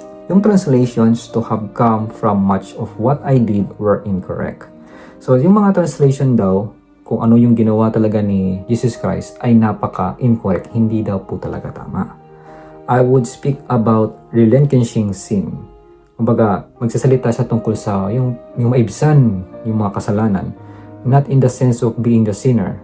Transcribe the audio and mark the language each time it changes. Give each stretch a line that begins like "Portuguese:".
English: Yung translations to have come from much of what I did were incorrect.
Filipino: So, yung mga translation daw, kung ano yung ginawa talaga ni Jesus Christ, ay napaka-incorrect. Hindi daw po talaga tama.
English: I would speak about relinquishing sin.
Filipino: Kumbaga, magsasalita siya tungkol sa yung maibsan, yung mga kasalanan.
English: Not in the sense of being the sinner.